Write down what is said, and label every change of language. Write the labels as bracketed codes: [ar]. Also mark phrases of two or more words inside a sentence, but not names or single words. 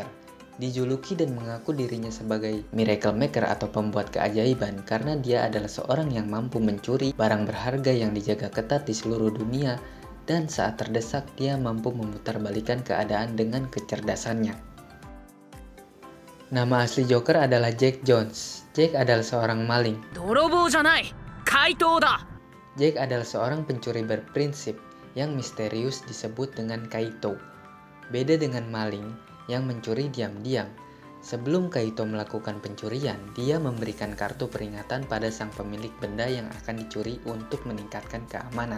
[id] Dijuluki dan mengaku dirinya sebagai Miracle Maker atau pembuat keajaiban karena dia adalah seorang yang mampu mencuri barang berharga yang dijaga ketat di seluruh dunia dan saat terdesak dia mampu memutarbalikkan keadaan dengan kecerdasannya. Nama asli Joker adalah Jack Jones. Jack adalah seorang maling. [ja] 泥棒じゃない怪盗だ [id] Jack adalah seorang pencuri berprinsip yang misterius disebut dengan Kaito. Beda dengan maling yang mencuri diam-diam. Sebelum Kaito melakukan pencurian, dia memberikan kartu peringatan pada sang pemilik benda yang akan dicuri untuk meningkatkan keamanan.